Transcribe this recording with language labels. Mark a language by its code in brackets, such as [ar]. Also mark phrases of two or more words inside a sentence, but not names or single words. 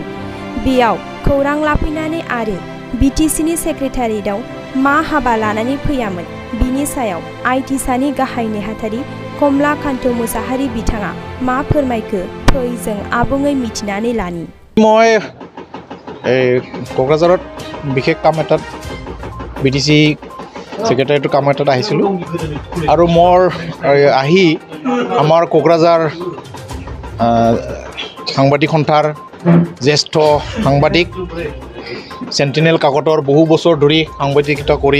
[brx] बेयाव खौरां लाफैनानै आरो बिटिसिनि सेक्रेटारियेटआव मा हाबा लानानै फैयामोन बिनि सायाव आइटिसानि गाहाय नेहाथारि कमलाकान्त मुसाहारि बिथाङा मा फोरमायखो फै जों आबुङै मिथिनानै लानि। [as] মই क'क्राझारत বিশেষ কাম এটাত বিটিসি সেক্ৰেটাৰীটো কাম এটাত আহিছিলোঁ আৰু মোৰ আহি আমাৰ কোকৰাঝাৰ সাংবাদিক সন্থাৰ জ্যেষ্ঠ সাংবাদিক সেন্টিনেল কাকতৰ বহু বছৰ ধৰি সাংবাদিকতা কৰি